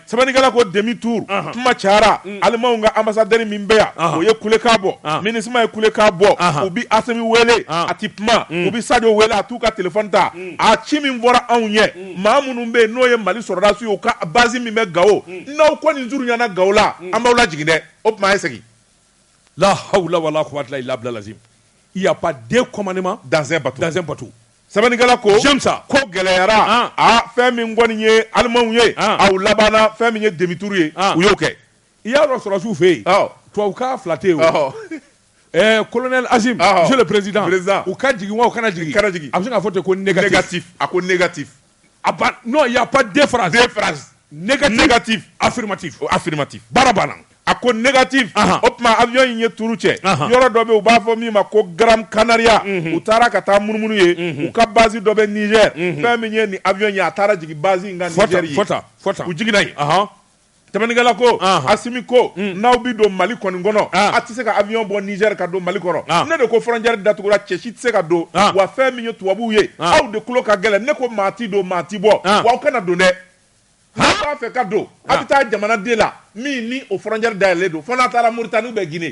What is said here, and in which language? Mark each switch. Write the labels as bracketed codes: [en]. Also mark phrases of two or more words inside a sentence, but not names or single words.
[bm] Sabanikala ko [fr] demi tour [bm] kuma cayara Alimanw ka ambassadeur min bɛ yan o ye kulekan bɔ MINUSMA ye kulekan bɔ u bi Asimi wele a ti kuma u bi Sadio wele a t'u ka téléphone ta a ci min fɔra anw ye maa minnu bɛ yen n'o ye Mali sɔrɔdasiw ye u ka base min bɛ Gao n'aw kɔni surunyana Gao la an b'aw lajigin dɛ o tuma a ye segin [ar] لا حول ولا قوة إلا بالله لازم. [fr] Il n'y a pas de commandement dans un bateau. [bm] Sabanikala ko [fr] j'aime ça [bm] ko gɛlɛyara fɛn min kɔni ye Alimanw ye aw labanna fɛn min ye [fr] demi tour [bm] ye u y'o kɛ i y'a dɔn sɔrɔdasiw fɛ yen tubabukan fila tɛ yen o colonel Azim [fr] monsieur le président [bm] u ka jigin wa u kana jigin a bɛ se k'a fɔ ten ko négatif a ko négatif [fr] non il y a pas deux phrases négatif [bm] affirmatif baara banna a ko négatif o tuma avion in ye turu cɛ yɔrɔ dɔ bɛ u b'a fɔ min ma ko Gran Canaria u taara ka taa munumunu ye u ka base dɔ bɛ Niger fɛn min ye ni avion ye a taara jigin base in ka Niger ye fɔta u jiginna yen Sabanikala ko Asimi ko n'aw bi don Mali kɔni kɔnɔ a tɛ se ka avion bɔ Niger ka don Mali kɔnɔ ne de ko frontière datugura cɛ si tɛ se ka don wa fɛn min ye tubabuw ye aw de tulo ka gɛlɛn ne ko maa ti don maa ti bɔ wa aw kana don dɛ n'a b'a fɛ ka don a bɛ taa jamanaden la min ni o frontière dayɛlɛlen don fo n'a taara Mauritanie bɛ Guinée